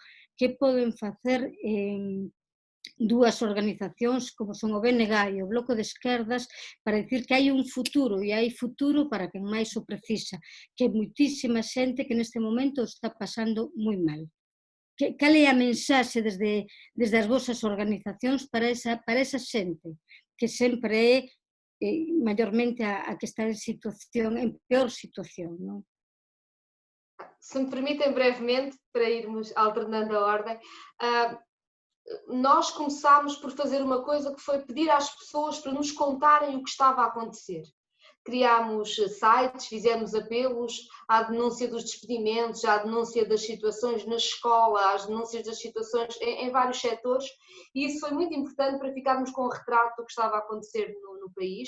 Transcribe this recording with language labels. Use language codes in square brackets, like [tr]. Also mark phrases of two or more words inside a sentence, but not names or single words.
[gl] Que poden facer dúas organizacións como son o BNG e o Bloco de Esquerdas para dicir que hai un futuro e hai futuro para quen máis o precisa, que é moitísima xente que neste momento está pasando moi mal. Cal é a mensaxe desde as vosas organizacións para esa xente que sempre é maiormente a que está en peor situación, non? [pt] Se me permitem brevemente, para irmos alternando a ordem, nós começámos por fazer uma coisa que foi pedir às pessoas para nos contarem o que estava a acontecer. Criámos sites, fizemos apelos à denúncia dos despedimentos, à denúncia das situações na escola, às denúncias das situações em vários setores, e isso foi muito importante para ficarmos com o retrato do que estava a acontecer no país.